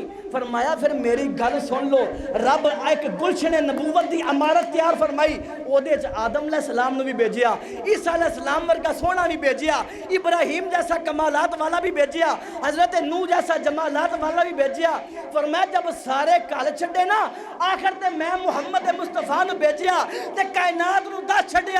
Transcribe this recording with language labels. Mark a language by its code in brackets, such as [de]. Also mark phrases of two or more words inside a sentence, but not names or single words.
[pa] فرمایا پھر میری گل سن لو، رب ایک گلشن نبوت دی عمارت تیار فرمائی، او دے آدم علیہ السلام نے بھی بھیجیا، عیسیٰ علیہ السلام ورگا سونا بھی بھیجیا، ابراہیم جیسا کمالات والا بھی بھیجیا، حضرت نوح جیسا جمالات والا بھی بھیجیا. فرمایا جب سارے کال چھڑے نا آخر تے میں محمد مصطفیٰ نو بھیجیا تے کائنات نو دس چھڑیا.